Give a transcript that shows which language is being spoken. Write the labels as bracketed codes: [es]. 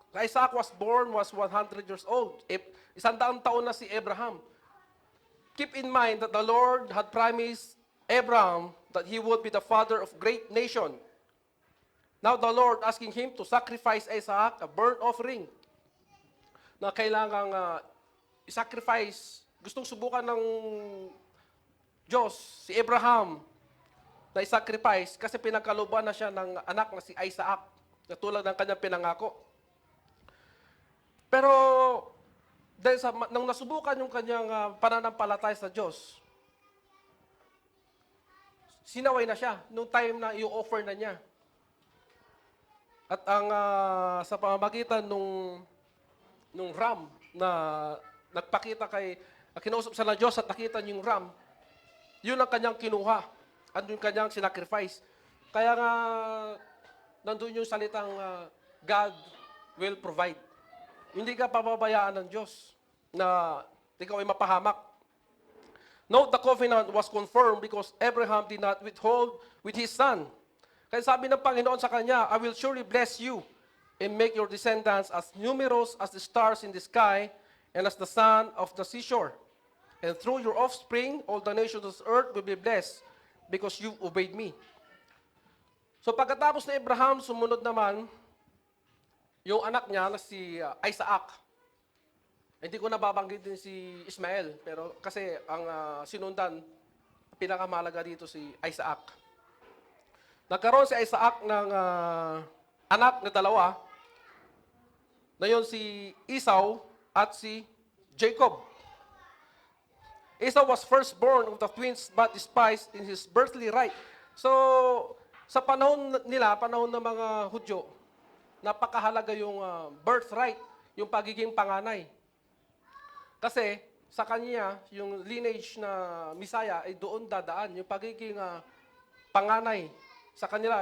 [en] Isaac was born, was 100 years old. [tl] 100 taon na si Abraham. [en] Keep in mind that the Lord had promised Abraham that he would be the father of great nation. Now the Lord asking him to sacrifice Isaac, a burnt offering, [tl] na kailangang i-sacrifice. Gustong subukan ng Diyos, si Abraham, na i-sacrifice kasi pinagkalooban na siya ng anak na si Isaac, na tulad ng kanyang pinangako. Pero dahil nang nasubukan yung kanyang pananampalataya sa Diyos, sinaway na siya nung time na i-offer na niya. At ang sa pamamagitan nung ram na nagpakita kinausap sa ng Diyos at nakita niyo yung ram, yun ang kanyang kinuha. At yung kanyang sinacrifice. Kaya nga, nandun yung salitang [en] God will provide. [tl] Hindi ka pababayaan ng Diyos na ikaw ay mapahamak. [en] Note, the covenant was confirmed because Abraham did not withhold with his son. [tl] Kaya sabi ng Panginoon sa kanya, [en] I will surely bless you and make your descendants as numerous as the stars in the sky and as the sand of the seashore. And through your offspring, all the nations of the earth will be blessed because you obeyed me. [tl] So pagkatapos ni Abraham, sumunod naman yung anak niya na si Isaac. Hindi ko nababanggit din si Ismael, pero kasi ang sinundan, pinakamalaga dito si Isaac. Nagkaroon si Isaac ng anak na dalawa, na yun si Esau at si Jacob. [en] Esau was firstborn of the twins but despised in his birthly right. [tl] So, sa panahon nila, panahon ng mga Hudyo, napakahalaga yung birthright, yung pagiging panganay. Kasi sa kanya, yung lineage na Messiah ay doon dadaan, yung pagiging panganay sa kanila.